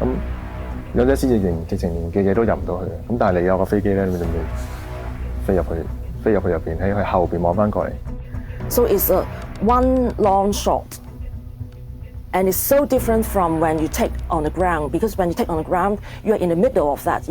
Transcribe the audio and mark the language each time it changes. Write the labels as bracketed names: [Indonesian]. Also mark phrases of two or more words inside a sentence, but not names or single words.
[Cantonese] 咁有啲司直情連記者都入唔到去嘅。咁但係你有個飛機咧，你就飛入去入邊，喺佢後邊望翻過嚟。 [English] So it's a one long shot. And it's so different from when you take on the ground, because when you take on the ground, you're in the middle of that.